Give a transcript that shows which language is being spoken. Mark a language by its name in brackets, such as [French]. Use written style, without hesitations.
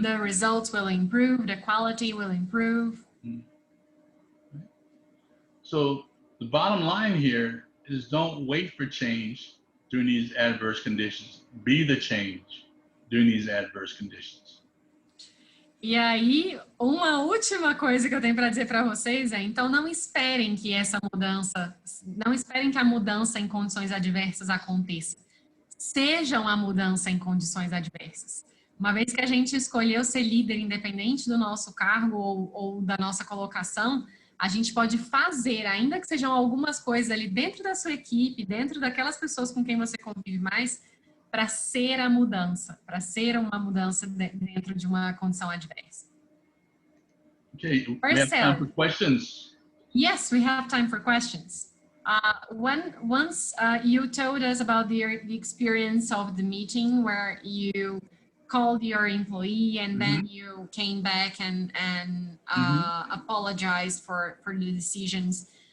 [English] the results will improve, the quality will improve. So the bottom line here is don't wait for change during these adverse conditions. Be the change during these adverse conditions. [Portuguese] E aí, uma última coisa que eu tenho para dizer para vocês é, então não esperem que essa mudança, não esperem que a mudança em condições adversas aconteça. Sejam a mudança em condições adversas. Uma vez que a gente escolheu ser líder independente do nosso cargo ou da nossa colocação, a gente pode fazer, ainda que sejam algumas coisas ali dentro da sua equipe, dentro daquelas pessoas com quem você convive mais, para ser a mudança, para ser uma mudança dentro de uma condição adversa. [English] Okay, we have time for questions. Yes, we have time for questions. Once you told us about the experience of the meeting where you called your employee and then you came back and apologized for the decisions.